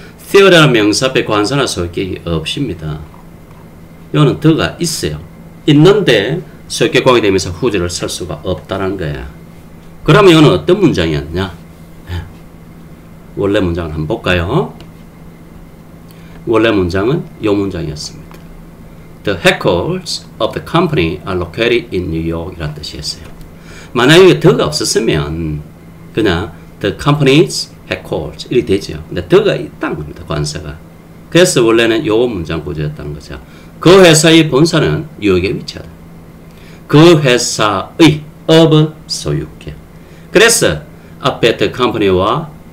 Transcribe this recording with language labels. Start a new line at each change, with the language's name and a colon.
Korean: theory라는 명사 앞에 관사나 소유격이 없습니다. 이거는 the가 있어요. 있는데 소유격 관계대명사 후지를 쓸 수가 없다는 거야. 그러면 이거는 어떤 문장이었냐? 원래 문장을 한번 볼까요? 원래 문장은 이 문장이었습니다.
English: The headquarters of the company are located in New York
Korean: 이라는 뜻이었어요. 만약에 the가 없었으면 그냥 the company's headquarters 이렇게 되죠. 근데 the가 있다는 겁니다. 관사가. 그래서 원래는 이 문장 구조였다는 거죠. 그 회사의 본사는 뉴욕에 위치하다. 그 회사의 of 소유격. 그래서 앞에 the company와